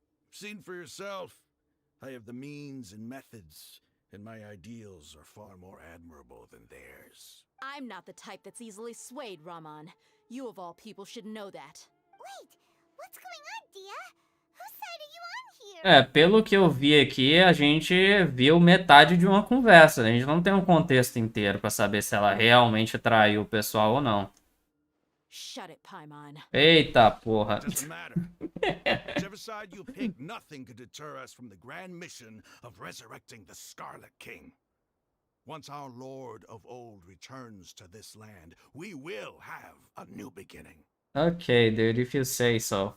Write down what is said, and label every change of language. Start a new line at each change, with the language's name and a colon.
English: Seen for yourself, I have the means and methods, and my ideals are far more admirable than theirs. I'm not the type that's easily swayed, Raman. You of all people should know that. Wait, what's going on, Dia? Whose side are you on here?
Portuguese: É, pelo que eu vi aqui, a gente viu metade de uma conversa. A gente não tem um contexto inteiro pra saber se ela realmente traiu o pessoal ou não.
English: Shut it, Paimon.
Portuguese: Eita porra.
English: Doesn't matter. Whichever side you pick, nothing could deter us from the grand mission of resurrecting the Scarlet King. Once our Lord of Old returns to this land, we will have a new beginning. Okay, dude, if you say so.